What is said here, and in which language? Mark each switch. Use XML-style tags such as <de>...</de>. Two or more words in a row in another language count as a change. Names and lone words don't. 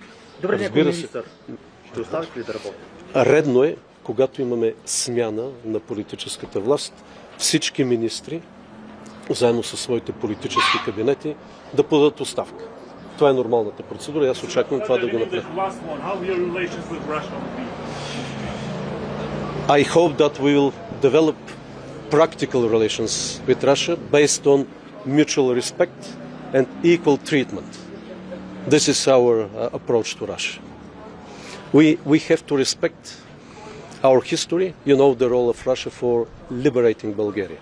<bg>Добре, някой министър. Ще оставите ли да работи? Редно е, когато имаме смяна на политическата власт, всички министри, заедно със своите политически кабинети, да подадат оставка. Това е нормалната процедура и аз очаквам това да го направя.</bg> <en>I hope that we will develop practical relations with Russia based on mutual respect and equal treatment. This is our approach to Russia. We have to respect our history, you know the role of Russia for liberating Bulgaria.</en>